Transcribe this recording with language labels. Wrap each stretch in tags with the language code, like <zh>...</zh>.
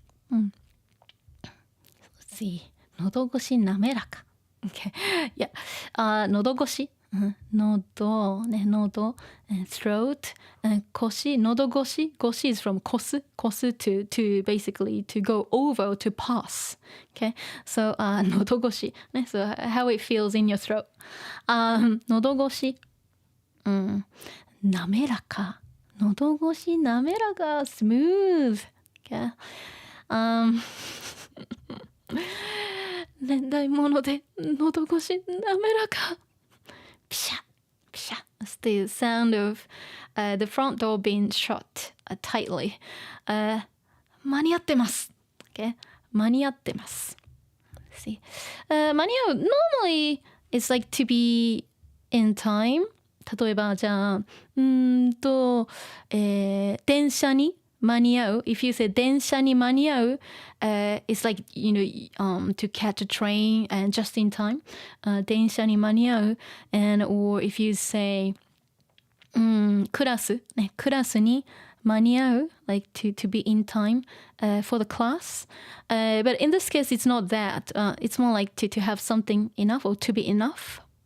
<en>Let's see.</en> <ja>喉越し滑らか.</ja> <en>Okay. Yeah. 喉越し. 喉ね、喉 throat 腰 喉越し 腰 is from 越す to basically to go over to pass. Okay, so 喉越し so how it feels in your throat.</en> <ja>喉越し滑らか喉越し滑らか smooth.</ja> <en>Okay.</en> <ja>年代物で喉越し滑らかPsha, psha.</ja> <en>That's the sound of the front door being shut tightly.</en> <ja>間に合ってます. Okay, 間に合ってます.</ja> <en>Let's see. 間に合う normally it's like to be in time.</en> <ja>例えばじゃあ電車に間に合う</ja> <en>if you say</en> <ja>電車に間に合う</ja> <en>it's like to catch a train and just in time 電車に間に合う and or if you say</en> <ja>クラスねクラスに間に合う</ja> <en>like to be in time for the class but in this case it's not that it's more like to have something enough or to be enough</en>